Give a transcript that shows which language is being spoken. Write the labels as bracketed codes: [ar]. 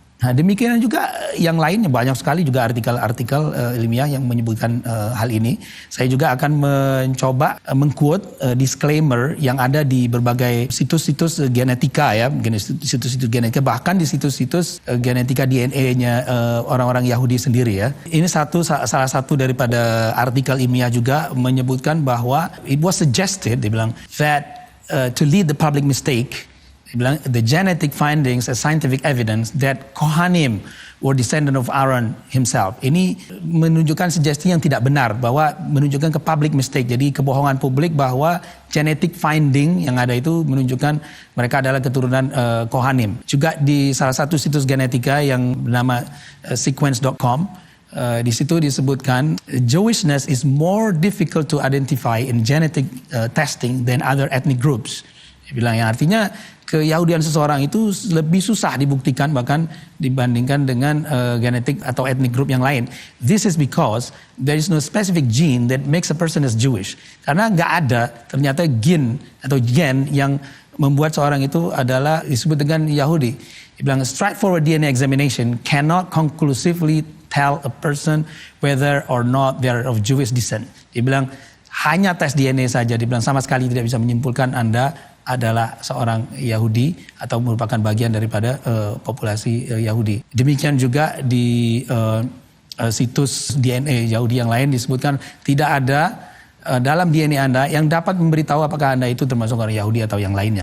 [id] Nah demikian juga yang lainnya, banyak sekali juga artikel-artikel ilmiah yang menyebutkan hal ini. Saya juga akan mencoba mengquote disclaimer yang ada di berbagai situs-situs genetika ya, situs-situs genetika, bahkan di situs-situs genetika DNA-nya orang-orang Yahudi sendiri ya. Ini salah satu daripada artikel ilmiah juga menyebutkan bahwa [en] it was suggested, [id] dia bilang, [en] that to lead the public mistake, the genetic findings as scientific evidence that Kohanim were descendant of Aaron himself. [id] Ini menunjukkan sugesti yang tidak benar, bahwa menunjukkan ke public mistake. Jadi kebohongan publik bahwa genetic finding yang ada itu menunjukkan mereka adalah keturunan Kohanim. Juga di salah satu situs genetika yang bernama sequence.com, di situ disebutkan [en] Jewishness is more difficult to identify in genetic testing than other ethnic groups. [id] Dia bilang yang artinya keyahudian seseorang itu lebih susah dibuktikan bahkan dibandingkan dengan genetik atau ethnic group yang lain. [en] This is because there is no specific gene that makes a person as Jewish. [id] Karena nggak ada ternyata gen yang membuat seorang itu adalah disebut dengan Yahudi. Dia bilang [en] straightforward DNA examination cannot conclusively tell a person whether or not they are of Jewish descent. [id] Dia bilang hanya tes DNA saja, dia bilang sama sekali tidak bisa menyimpulkan Anda adalah seorang Yahudi atau merupakan bagian daripada populasi Yahudi. Demikian juga di situs DNA Yahudi yang lain disebutkan tidak ada dalam DNA Anda yang dapat memberitahu apakah Anda itu termasuk orang Yahudi atau yang lainnya.